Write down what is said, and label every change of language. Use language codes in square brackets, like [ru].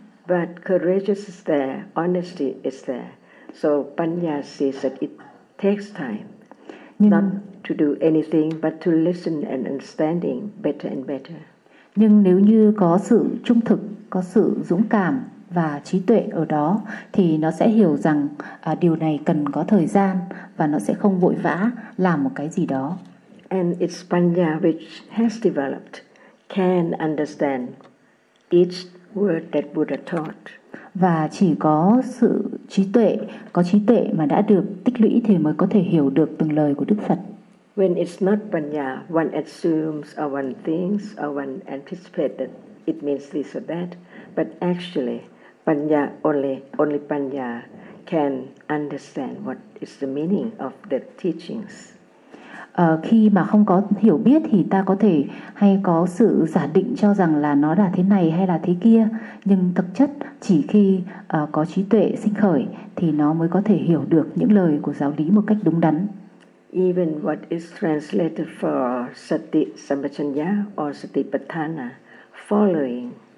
[en] But courage is there, honesty is there. So panya sees that it takes time. [vi] Nhưng, [en] not to do anything but to listen and understanding better and better. [vi] Nhưng nếu như có sự trung thực, có sự dũng cảm và trí tuệ ở đó thì nó sẽ hiểu rằng điều này cần có thời gian và nó sẽ không vội vã làm một cái gì đó. [en] And it's panya which has developed can understand each word that Buddha taught. [vi] Và chỉ có sự trí tuệ, có trí tuệ mà đã được tích lũy thì mới có thể hiểu được từng lời của Đức Phật. [en] When it's not panya, one assumes or one thinks or one anticipates that it means this or that. But actually, panya only panya can understand what is the meaning of the teachings. [vi] Khi mà không có hiểu biết thì ta có thể hay có sự giả định cho rằng là nó là thế này hay là thế kia. Nhưng thực chất chỉ khi có trí tuệ sinh khởi thì nó mới có thể hiểu được những lời của giáo lý một cách đúng đắn. [en] Even what is translated for sati sampajanya or sati patthana, following.